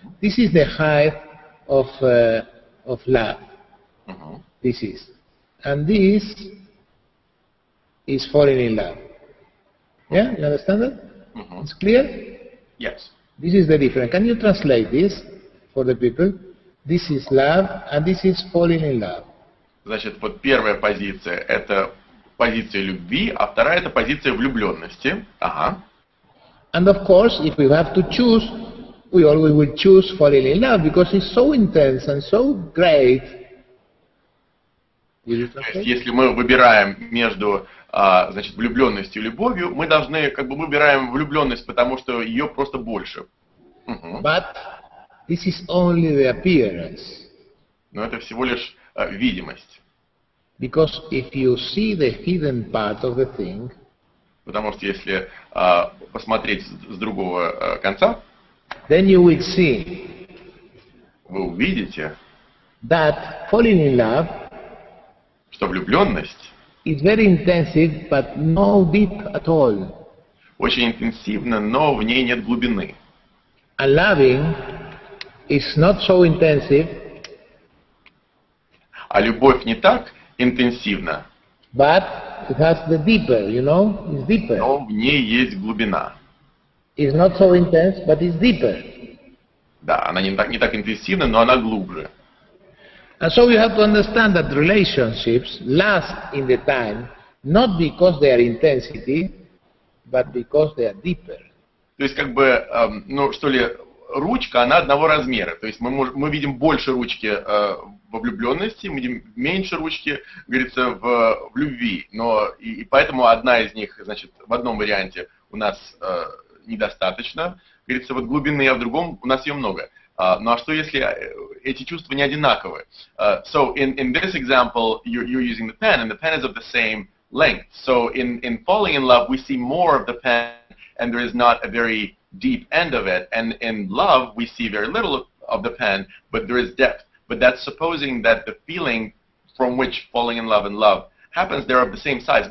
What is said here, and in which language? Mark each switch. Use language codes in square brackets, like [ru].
[en] This is the height of love. This is. And this is falling in love. Yeah? You understand that? It's clear? Yes. This is the difference. Can you translate this for the people? This is love, and this is falling in love. [ru] Значит, вот первая позиция – это позиция любви, а вторая – это позиция влюбленности. Ага. [en] And of course, if we have to choose, we always will choose falling in love because it's so intense and so great. [ru] То есть, если мы выбираем между, значит, влюбленностью и любовью, мы должны, как бы, выбираем влюбленность, потому что ее просто больше. [en] But this is only the appearance. [ru] Но это всего лишь видимость. [en] Because if you see the hidden part of the thing, [ru] потому что если посмотреть с другого конца, [en] then you will see [ru] вы увидите, [en] that falling in love [ru] что влюбленность [en] is very intensive, but no deep at all. [ru] Очень интенсивна, но в ней нет глубины. [en] And loving is not so intensive, [ru] а любовь не так интенсивна, [en] but it has the deeper, you know, it's deeper. [ru] но в ней есть глубина. [en] It's not so intense, but it's deeper. [ru] Да, она не так интенсивна, но она глубже. [en] And so you have to understand that relationships last in the time, not because they are intensity, but because they are deeper. [ru] То есть, как бы, ну, что ли, ручка, она одного размера. То есть мы видим больше ручки во влюбленности, мы видим меньше ручки, говорится, в любви. Но и поэтому одна из них, значит, в одном варианте у нас недостаточно, говорится, вот глубины, а в другом у нас ее много. Ну а что если эти чувства не одинаковы? [en] So in this example, you're using the pen, and the pen is of the same length. So in falling in love, we see more of the pen, and there is not a very deep end of it. And in love, we see very little of the pen, but there is depth. But that's supposing that the feeling from which falling in love and love happens, they're of the same size.